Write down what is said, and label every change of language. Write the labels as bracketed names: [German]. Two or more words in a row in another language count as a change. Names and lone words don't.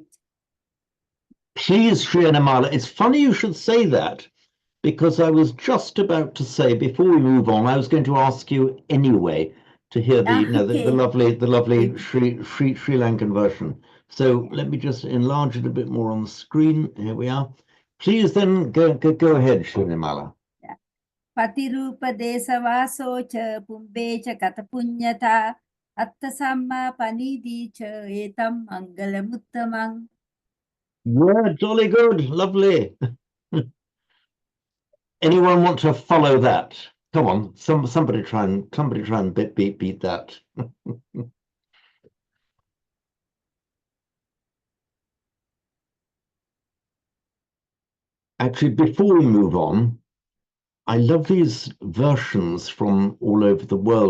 [English] Please, Sri Anamala, it's funny you should say that, because I was just about to say, before we move on, I was going to ask you anyway to hear the, Okay. the lovely Sri Lankan version. So let me just enlarge it a bit more on the screen. Here we are. Please then go ahead, Sri Anamala. [Pali] Patirupa desavaso cha pumbe cha katapunyata atta samma panidi cha etam mangalamuttamang. [English] Yeah, jolly good, lovely. Anyone want to follow that? Come on, somebody try and beat that. Actually, before we move on, I love these versions from all over the world.